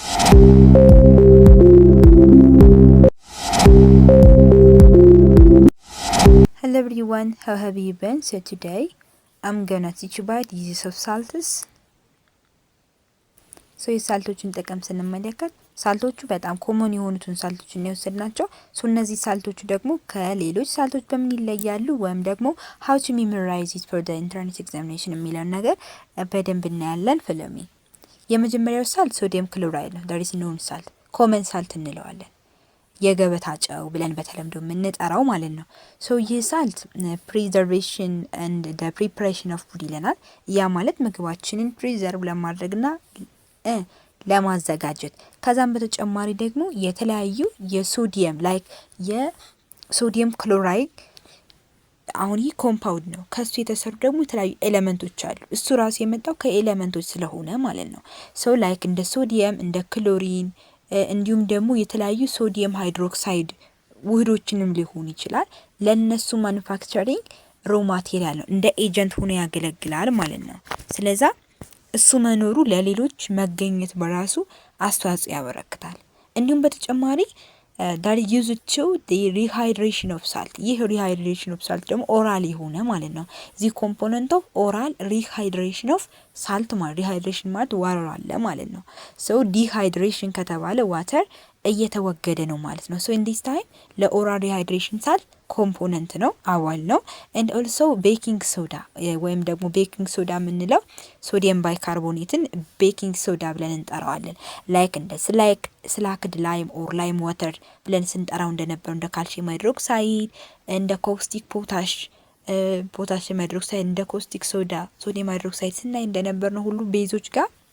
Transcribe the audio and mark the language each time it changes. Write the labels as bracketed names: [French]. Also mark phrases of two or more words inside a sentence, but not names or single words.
[English] Hello everyone, how have you been? So today I'm gonna teach you about the use of salts. [Amharic] So የሳልቶችን ጥቅም ስንመለከት ሳልቶቹ በጣም ኮመን የሆኑትን ሳልቶችን ነው የወሰድናቸው። ሶ እነዚህ ሳልቶቹ ደግሞ ከሌሎች ሳልቶች በምን ይለያሉ ወይም ደግሞ [English] how to memorize it for the entrance examination [Amharic] የሚለውን ነገር በደንብ እናያለን። ፍለሚ የመጀመሪያው ሳልት [English] sodium chloride [Amharic] ነው። [English] that is known salt common salt [Amharic] እንለዋለን። የገበታ ጨው ብለን በተለምዶ የምንጠራው ማለት ነው። ሶ ይህ [English] salt preservation and the preparation of food [Amharic] ይለናል። ያ ማለት ምግባችንን ፕሪዘርቭ ለማድረግና ለማዘጋጀት ከዛም በተጨማሪ ደግሞ የተለያዩ የሶዲየም ላይክ የሶዲየም ክሎራይድ አሁን ይህ ኮምፓውንድ ነው። ከሱ የተሰሩ ደግሞ የተለያዩ ኤሌመንቶች አሉ። እሱ ራሱ የመጣው ከኤሌመንቶች ስለሆነ ማለት ነው። [English] so like [Amharic] እንደ ሶዲየም እንደ ክሎሪን እንዲሁም ደግሞ የተለያዩ [English] sodium hydroxide [Amharic] ውህዶችንም ሊሆን ይችላል። ለነሱ [English] manufacturing raw material [Amharic] ነው፣ እንደ ኤጀንት ሆኖ ያገለግላል ማለት ነው። ስለዛ እሱ መኖሩ ለሌሎች መገኘት በራሱ አስተዋጽኦ ያበረክታል። እንዲሁም በተጨማሪ [English] that is used to the rehydration of salt። ይህ rehydration of salt [Amharic] ደግሞ ኦራል የሆነ ማለት ነው። [English] the component of oral rehydration of salt [Amharic] ማለት rehydration ማለት ዋተር አለ ማለት ነው። [English] so dehydration [Amharic] ከተባለ ዋተር እየተወገደ ነው ማለት ነው። [English] so in this time [Amharic] ለኦራል [English] rehydration salt [Amharic] ኮምፖነንት ነው፣ አዋል ነው። [English] and also baking soda [Amharic] ወይም ደግሞ [English] baking soda [Amharic] የምንለው ሶዲየም ባይካርቦኔትን [English] baking soda [Amharic] ብለን እንጠራዋለን። ላይክ እንደ [English] slaked lime or lime water [Amharic] ብለን ስንጠራው እንደነበረው እንደ [English] calcium hydroxide [Amharic] እንደ [English] caustic potassium hydroxide [Amharic] እንደ [English] caustic soda sodium hydroxide [Amharic] ስናይ እንደነበር ነው ሁሉ ቤዞች ጋር